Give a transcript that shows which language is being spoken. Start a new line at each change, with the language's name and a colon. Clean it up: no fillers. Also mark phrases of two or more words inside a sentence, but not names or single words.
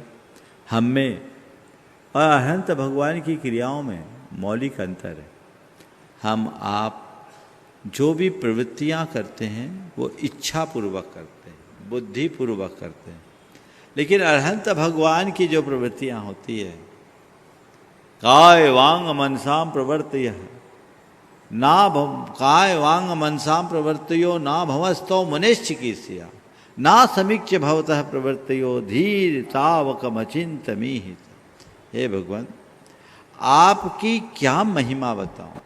Hindi: हम में और अरिहंत भगवान की क्रियाओं में मौलिक अंतर है। हम आप जो भी प्रवृत्तियां करते हैं वो इच्छा पूर्वक करते हैं, बुद्धि पूर्वक करते हैं। लेकिन अरिहंत भगवान की जो प्रवृत्तियां होती है
Sanskrit: काय वांग मनसाम प्रवर्तय ना काय वांग मनसाम प्रवर्तयो ना भवस्तो मनेश्चिकीर्षया ना समीक्ष भवतः प्रवर्तयो धीर तावकमचिंतमीहित।
Hindi: हे भगवान, आपकी क्या महिमा बताऊं।